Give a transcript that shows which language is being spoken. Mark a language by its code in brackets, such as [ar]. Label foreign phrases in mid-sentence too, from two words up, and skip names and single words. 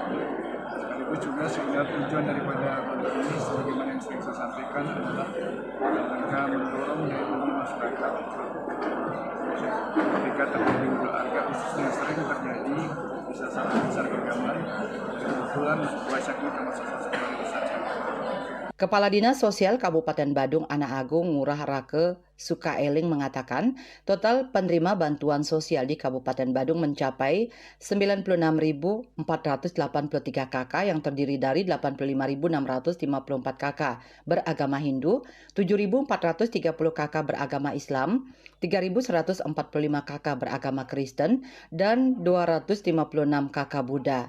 [id] Sekaligus juga sehingga tujuan daripada bantuan ini sebagaimana yang sering saya sampaikan adalah rangka mendorong daya beli masyarakat ketika terjadi harga khususnya yang sering terjadi bisa sampai besar keagamaan. Kebetulan Waisak ini termasuk salah satu yang besar. Kepala Dinas Sosial Kabupaten Badung Ana Agung Ngurah Rake Sukaeling mengatakan total penerima bantuan sosial di Kabupaten Badung mencapai 96.483 KK yang terdiri dari 85.654 KK beragama Hindu, 7.430 KK beragama Islam, 3.145 KK beragama Kristen, dan 256 KK Buddha.